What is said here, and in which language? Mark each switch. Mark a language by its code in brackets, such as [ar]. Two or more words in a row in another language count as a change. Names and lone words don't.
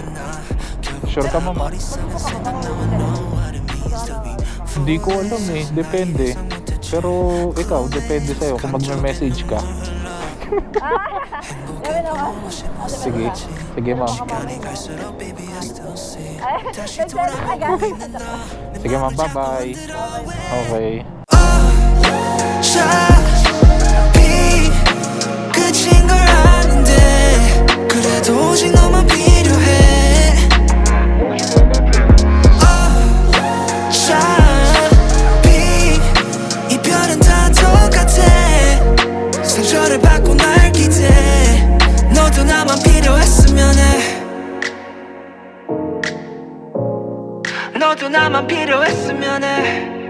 [tl] Sure ka ma'am ah? Hindi ko alam eh. Depende. Pero ikaw, depende sa'yo kung magme-message ka. Gawin naman. Sige. Sige ma'am. Sige ma'am, bye-bye. Okay. [ko] 어차피 끝인 걸 아는데 그래도 오직 너만 필요해 어차피 이별은 다 똑같아 상처를 받고 날 기대 너도 나만 필요했으면 해 너도 나만 필요했으면 해